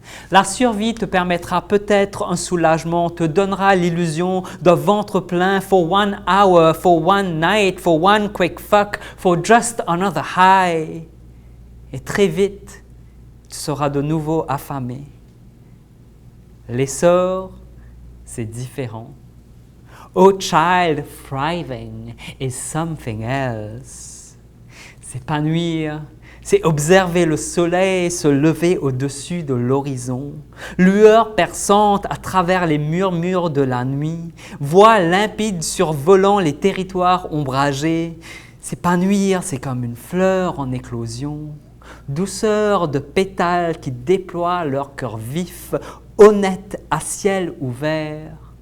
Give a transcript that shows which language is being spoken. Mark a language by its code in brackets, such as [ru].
[fr] La survie te permettra peut-être un soulagement, te donnera l'illusion d'un ventre plein [en] for 1 hour, for 1 night, for 1 quick fuck, for just another high. [fr] Et très vite, tu seras de nouveau affamé. Les sœurs, c'est différent. [en] Oh child, thriving is something else. [fr] S'épanouir, c'est observer le soleil se lever au-dessus de l'horizon, lueur perçante à travers les murmures de la nuit, voix limpide survolant les territoires ombragés. S'épanouir, c'est comme une fleur en éclosion, douceur de pétales qui déploient leur cœur vif, honnête à ciel ouvert.